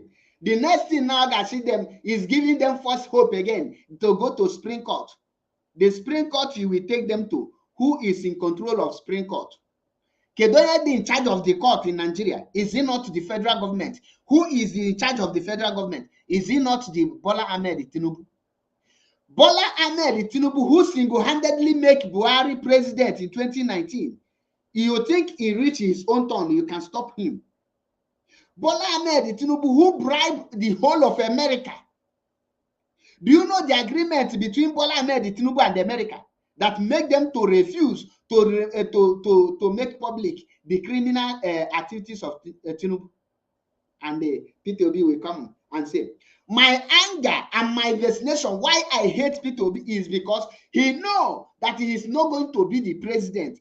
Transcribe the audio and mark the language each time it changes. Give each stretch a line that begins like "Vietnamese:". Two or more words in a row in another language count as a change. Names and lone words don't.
English: The next thing now that see them is giving them false hope again to go to Supreme Court. The Supreme Court you will take them to. Who is in control of Supreme Court? Kedoye in charge of the court in Nigeria. Is it not the federal government? Who is in charge of the federal government? Is it not the Bola Ahmed Tinubu? Bola Ahmed Tinubu, who single-handedly make Buhari president in 2019. You think he reach his own turn, you can stop him. Bola Ahmed Tinubu, who bribed the whole of America. Do you know the agreement between Bola Ahmed Tinubu and America that make them to refuse to make public the criminal activities of Tinubu? And the P2B will come and say, my anger and my vexation, why I hate P2B is because he knows that he is not going to be the president.